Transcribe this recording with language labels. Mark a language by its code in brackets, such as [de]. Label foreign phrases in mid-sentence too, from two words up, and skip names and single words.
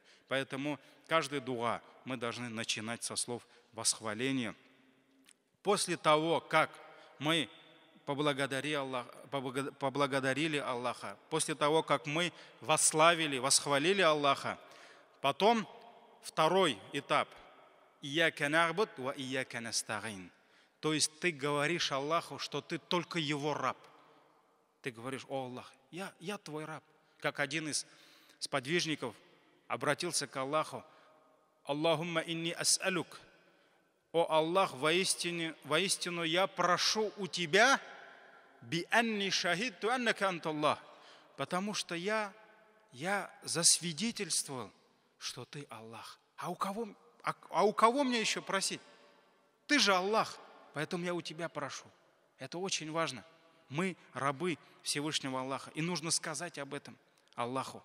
[ru] Поэтому каждый дуа мы должны начинать со слов восхваления. После того, как мы поблагодарили Аллаха, после того, как мы восхвалили Аллаха, потом второй этап – [ar] «إياك نعبد وإياك نستعين». [ru] То есть ты говоришь Аллаху, что ты только Его раб. Ты говоришь: «О Аллах, я твой раб». Как один из сподвижников обратился к Аллаху: [ar] «اللهم إني أسألك». [ru] «О Аллах, воистину я прошу у Тебя [ar] بأني شهدت أنك أنت الله. [ru] Потому что я засвидетельствовал, что ты Аллах. А у кого мне еще просить? Ты же Аллах, поэтому я у тебя прошу. Это очень важно. Мы рабы Всевышнего Аллаха, и нужно сказать об этом Аллаху.